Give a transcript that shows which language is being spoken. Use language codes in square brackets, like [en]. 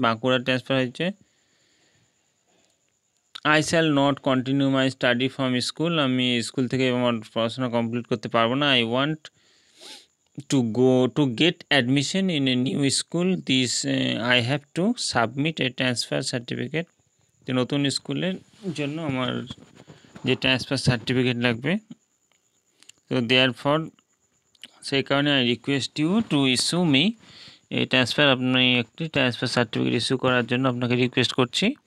[bn] Bankura transfer হয়েছে। I shall not continue my study from school. আমি school থেকে আমার পড়াশোনা কমপ্লিট করতে পারবো না। [en] I want to get admission in a new school. I have to submit a transfer certificate. [bn] তো নতুন স্কুলের জন্য আমার যে ট্রান্সফার সার্টিফিকেট লাগবে। তো দেয়ারফর, সেই কারণে I request you to issue me এই ট্রান্সফার। আপনি একটি ট্রান্সফার সার্টিফিকেট ইস্যু করার জন্য আপনাকে রিকোয়েস্ট করছি।